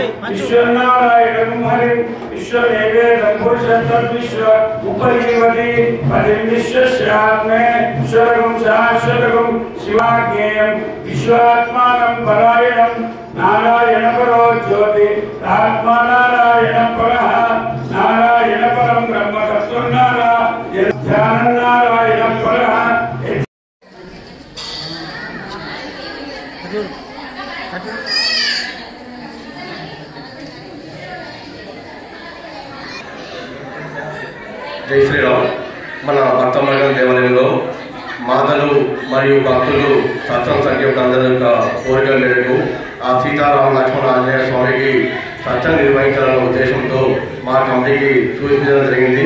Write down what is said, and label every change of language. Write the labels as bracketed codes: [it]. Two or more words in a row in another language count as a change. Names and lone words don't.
[sa] विश्वनारायणं हरिं विश्वमेवेदं पुरुषं तद्विश्व उपजीवति पतिं विश्वस्यात्मे ईश्वरं शाश्वतं शिवाज्ञेयं विश्वात्मानं परायणं नारायणपरो ज्योति आत्मा नारायणपरः नारायणपरं ब्रह्म तत्त्वनारायण ध्यानं नारायणपरः [te] జై శ్రీరామ్. మన భక్తమంగళ దేవాలయంలో మాతలు మరియు భక్తులు సత్సంగ సంఖ్యకులు అందరి యొక్క కోరికల మేరకు ఆ సీతారామ లక్ష్మణ ఆంజనేయ స్వామికి సత్సంగ నిర్వహించాలనే ఉద్దేశంతో మా కమిటీకి సూచించడం జరిగింది.